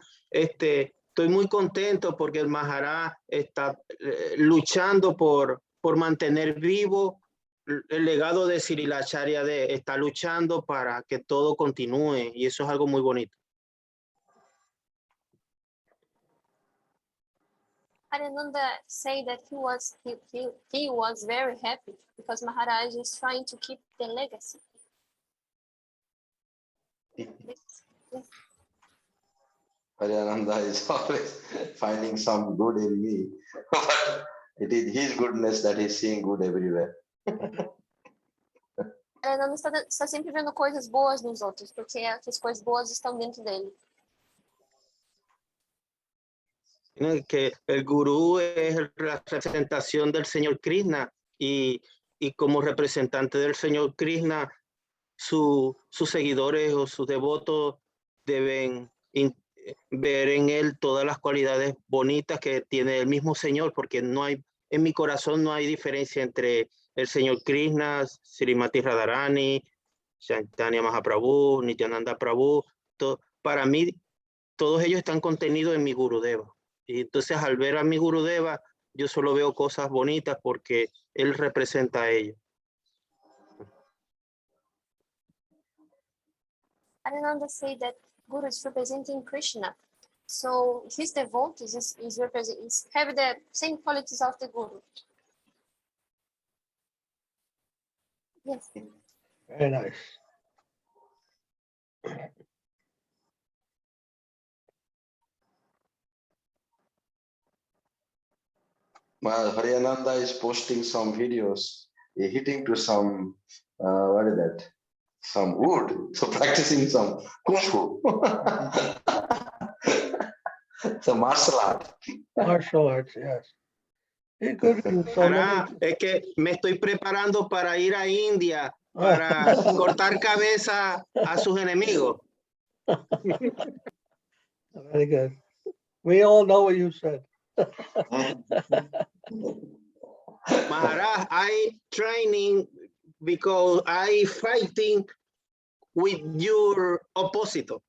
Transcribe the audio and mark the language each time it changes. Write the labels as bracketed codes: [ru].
[es] Estoy muy contento porque el Maharaj está luchando por mantener vivo el legado de Srila Acharya de, está luchando para que todo continúe y eso es algo muy bonito. [en] Harinanda said that he was very happy because Maharaj is trying to keep the legacy. Haryananda is always finding some good in me, but it is his goodness that he's seeing good everywhere. [pt] Harinanda está sempre vendo coisas boas nos outros, porque essas coisas boas estão dentro dele. [es] Que el gurú es la representación del Señor Krishna y como representante del Señor Krishna, sus seguidores o sus devotos deben ver en él todas las cualidades bonitas que tiene el mismo Señor, porque no hay, en mi corazón no hay diferencia entre el Señor Krishna, Srimati Radharani, Chaitanya Mahaprabhu, Nityananda Prabhu. Para mí, todos ellos están contenidos en mi Gurudeva. Y entonces al ver a mi Gurudeva, yo solo veo cosas bonitas porque él representa a ellos. [en] Harinanda said that Guru is representing Krishna. So his devotees have the same qualities of the Guru. Yes. Very nice. Well, Haryananda is posting some videos, hitting to some, what is that? Some wood, so practicing some kung fu. So martial art. Martial arts, yes. He could do so many. [es] Es que me estoy preparando para ir a India para cortar cabeza a sus enemigos. [en] Very good. We all know what you said. Maharaj, I training because I fighting with your opposite.